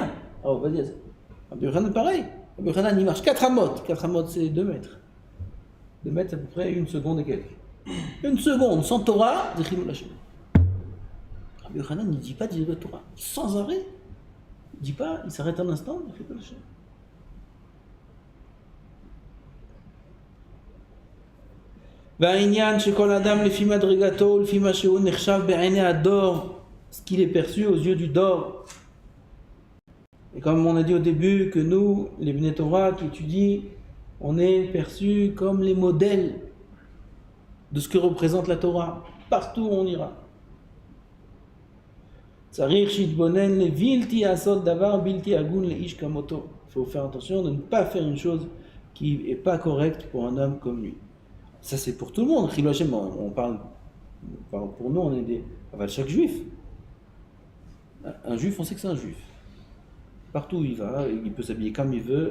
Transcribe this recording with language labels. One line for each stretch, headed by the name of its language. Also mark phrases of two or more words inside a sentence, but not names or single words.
French: Rav va dire. Rabbi Yochanan pareil. Rabbi Yochanan il marche 4 amotes. 4 amotes c'est 2 mètres. 2 mètres c'est à peu près 1 seconde et quelques. 1 seconde sans Torah, c'est
Hebrew: חילול השם.
French: Rabbi Yochanan il ne dit pas de Torah. Sans arrêt. Il ne dit pas, il s'arrête un instant, il fait pas le Hashem.
Hebrew: והעניין שכל אדם לפי מדרגתו ולפי מה שהוא נחשב בעיני הדור,
French: ce qu'il est perçu aux yeux du dor. Et comme on a dit au début que nous, les Bnei Torah qui étudient, on est perçus comme les modèles de ce que représente la Torah, partout où on ira.
Hebrew: צריך שיתבונן לבלתי עשות דבר בלתי הגון לאיש כמותו.
French: Il faut faire attention de ne pas faire une chose qui n'est pas correcte pour un homme comme lui. Ça c'est pour tout le monde.
Hebrew: חילול השם,
French: on parle pour nous, on est des. Enfin, chaque juif. Un juif, on sait que c'est un juif. Partout où il va, il peut s'habiller comme il veut.